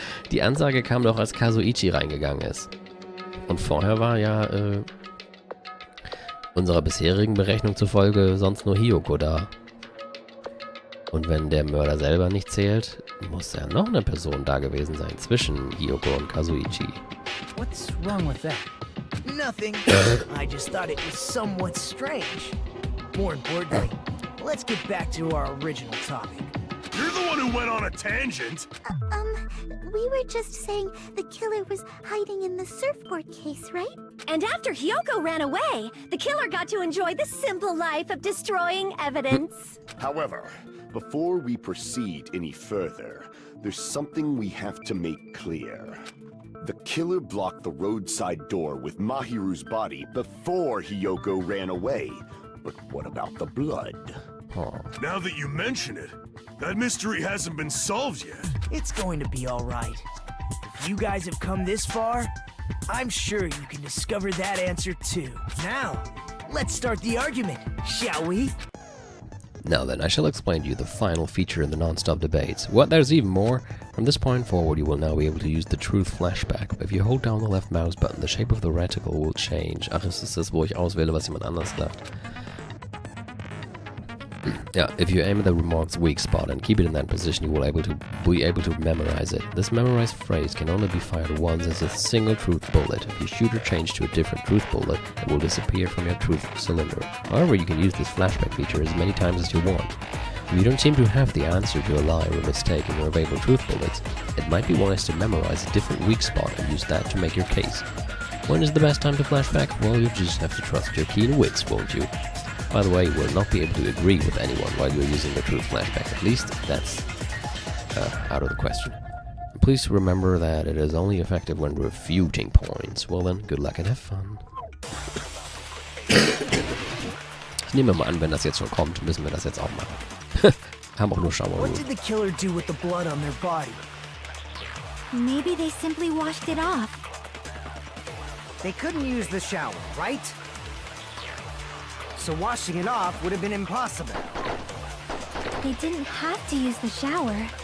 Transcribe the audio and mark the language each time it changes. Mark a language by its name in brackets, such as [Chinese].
[German] Die Ansage kam doch, als Kazuichi reingegangen ist. Und vorher war ja, unserer bisherigen Berechnung zufolge sonst nur Hiyoko da. Und wenn der Mörder selber nicht zählt, muss ja noch eine Person da gewesen sein zwischen Hiyoko und Kazuichi. [English] What's wrong with that? Nothing. I just thought it was somewhat strange. More importantly, let's get back to our original topic. You're the one who went on a tangent. We were just saying the killer was hiding in the surfboard case, right? And after Hiyoko ran away, the killer got to enjoy the simple life of destroying evidence. However, before we proceed any further, there's something we have to make clear. The killer blocked the roadside door with Mahiru's body before Hiyoko ran away. But what about the blood? Now that you mention it, that mystery hasn't been solved yet. It's going to be all right. If you guys have come this far, I'm sure you can discover that answer too. Now, let's start the argument, shall we? Now then, I shall explain to you the final feature in the non-stop debates. What, there's even more? From this point forward, you will now be able to use the truth flashback. If you hold down the left mouse button, the shape of the reticle will change. [German] Ach, es ist das, wo ich auswähle, was jemand anders sagt. [English] Yeah, if you aim at the remark's weak spot and keep it in that position, you will be able to memorize it. This memorized phrase can only be fired once as a single truth bullet. If you shoot or change to a different truth bullet, it will disappear from your truth cylinder. However, you can use this flashback feature as many times as you want. If you don't seem to have the answer to a lie or a mistake in your available truth bullets, it might be wise to memorize a different weak spot and use that to make your case. When is the best time to flashback? Well, you just have to trust your keen wits, won't you? By the way, you will not be able to agree with anyone while you're using the truth flashback. At least that's out of the question. Please remember that it is only effective when refuting points. Well then, good luck and have fun. [German] Ich nehme mal an, wenn das jetzt schon kommt, müssen wir das jetzt auch machen. Haben auch nur Schauer. [English] What did the killer do with the blood on their body? Maybe they simply washed it off. They couldn't use the shower, right? So washing it off would have been impossible. They didn't have to use the shower.